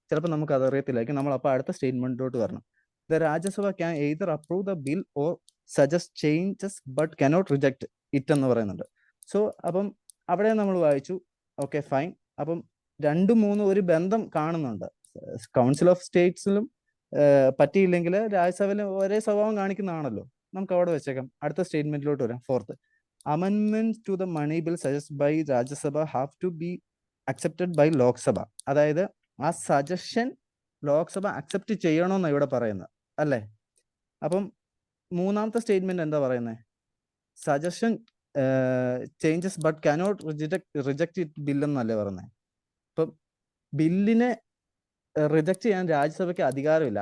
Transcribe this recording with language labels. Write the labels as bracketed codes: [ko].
[ml] ചിലപ്പോൾ നമുക്ക് അത് അറിയത്തില്ലായിരിക്കും. നമ്മൾ അപ്പോൾ അടുത്ത സ്റ്റേറ്റ്മെന്റിലോട്ട് വരണം. [en] the Rajya Sabha can either approve the bill or suggest changes but cannot reject it [ml] എന്ന് പറയുന്നുണ്ട്. സോ അപ്പം അവിടെ നമ്മൾ വായിച്ചു, ഓക്കെ ഫൈൻ. അപ്പം 2, 3 ഒരു ബന്ധം കാണുന്നുണ്ട്. കൗൺസിൽ ഓഫ് സ്റ്റേറ്റ്സിലും പറ്റിയില്ലെങ്കിൽ രാജ്യസഭയിലും ഒരേ സ്വഭാവം കാണിക്കുന്നതാണല്ലോ. നമുക്ക് അവിടെ വെച്ചേക്കാം. അടുത്ത സ്റ്റേറ്റ്മെന്റിലോട്ട് വരാം. [en] 4th, amendments to the money bill suggested by Rajya Sabha have to be accepted by Lok Sabha. [ml] അതായത് ആ സജഷൻ ലോക്സഭ അക്സെപ്റ്റ് ചെയ്യണമെന്നാണ് ഇവിടെ പറയുന്നത് അല്ലേ? അപ്പം 3ാമത്തെ സ്റ്റേറ്റ്മെന്റ് എന്താ പറയുന്നത്? Suggestion changes but cannot reject it bill എന്നല്ലേ പറയുന്നത്. അപ്പം ബില്ലിനെ റിജക്ട് ചെയ്യാൻ രാജ്യസഭയ്ക്ക് അധികാരമില്ല.